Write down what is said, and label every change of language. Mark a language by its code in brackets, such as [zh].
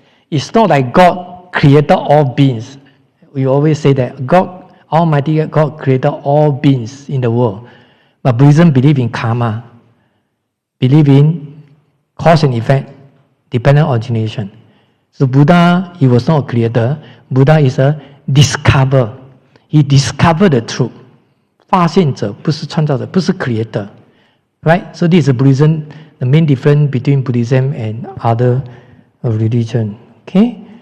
[en] It's not like God created all beings. We always say that God, Almighty God, created all beings in the world. But Buddhism believes in karma, believe in cause and effect, dependent origination. So Buddha, he was not a creator. Buddha is a discoverer. He discovered the truth. [zh] 发现者不是创造者，不是 creator. [en] Right? So this is Buddhism, the main difference between Buddhism and other religion. Okay?